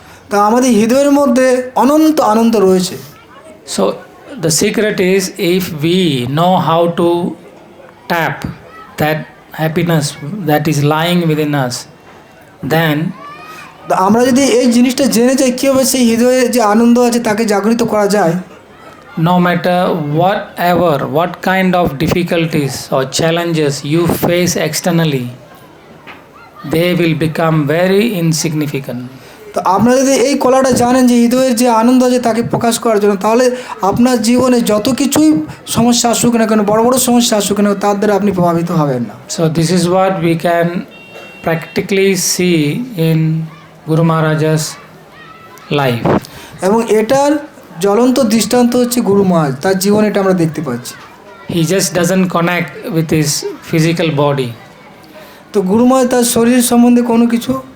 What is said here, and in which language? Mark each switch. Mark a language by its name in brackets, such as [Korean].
[Bangla] তা আমাদের হৃদয়ের মধ্যে অনন্ত আনন্দ রয়েছে। [English] So the secret is, if we know how to tap that happiness that is lying within us, then [Bangla] আমরা যদি এই জিনিসটা জেনে যাই কীভাবে সেই হৃদয়ে যে আনন্দ আছে তাকে জাগরিত করা যায়, [English] no matter what kind of difficulties or challenges you face externally, they will become very insignificant. [Bangla] তো আপনারা যদি এই কলাটা জানেন যে হৃদয়ের যে আনন্দ আছে তাকে প্রকাশ করার জন্য, তাহলে আপনার জীবনে যত কিছুই সমস্যা আসুক না কেন, বড় বড় সমস্যা আসুক না, তার দ্বারা আপনি প্রভাবিত হবেন না। [English] So this is what we can practically see in Guru Maharaj's life. [Bangla] এবং এটার জ্বলন্ত দৃষ্টান্ত হচ্ছে গুরু মহারাজ, তার জীবনে এটা আমরা দেখতে পাচ্ছি। [English] He just doesn't connect with his physical body [Bangla] তো গুরু মহারাজ তার শরীর সম্বন্ধে কোনো কিছু,